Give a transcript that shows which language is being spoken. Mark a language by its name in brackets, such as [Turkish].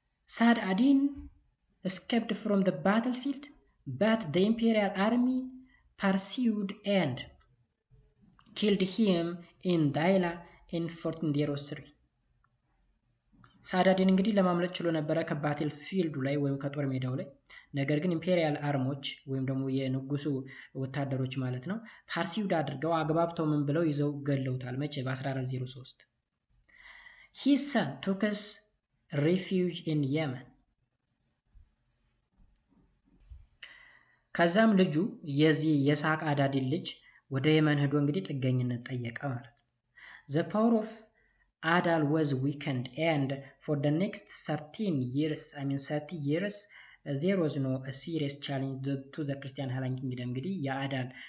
[Amharic] Sa'adadin escaped from the battlefield, but the imperial army pursued and killed him in Daila in 1403። Sa'adadin እንግዲህ ለማምለጥ ችሎ ነበረ ከባትል ፊልዱ ላይ ወይም ከጦር ሜዳው ላይ። ነገር ግን ኢምፔሪያል አርሞች ወይም ደግሞ የንጉሱ ወታደሮች ማለት ነው ፓርሲውድ አድርገው አግባብተው ምን ብለው ይዘው ገለውታል። መቼ? [English] በ1403 His son took us refuge in Yemen። [Amharic] ከዛም ልጁ የዚህ የሳቅ አዳዲ ልጅ ወደ የመን ሄዶ እንግዲህ ጥገኝነት ጠየቀ ማለት ነው። The power of Adal was weakened and for the next 30 years there was no a serious challenge to the Christian Highland Kingdom። እንግዲህ የአዳል